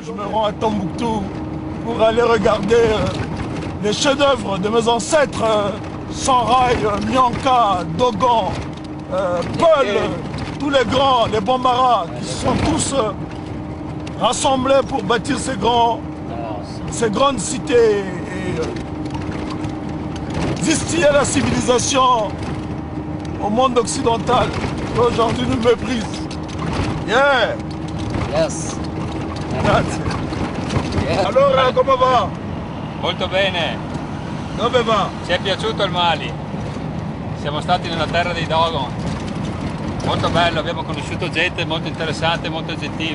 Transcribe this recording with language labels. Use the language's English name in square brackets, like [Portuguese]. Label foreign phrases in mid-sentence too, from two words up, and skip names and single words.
[French] Je me rends à Tombouctou pour aller regarder les chefs-d'œuvre de mes ancêtres, Sanraï, Mianka, Dogon, Peul, tous les grands, les Bambara, qui sont tous rassemblés pour bâtir ces grandes cités et distiller la civilisation au monde occidental qui aujourd'hui nous méprise. [English] Yeah! Yes. [Italian] Grazie. [English] Yes. [Italian] Allora, come va? Molto bene. Dove va? Ci è piaciuto il Mali? Siamo stati nella terra dei Dogon. Molto bello, abbiamo conosciuto gente molto interessante, molto gentile.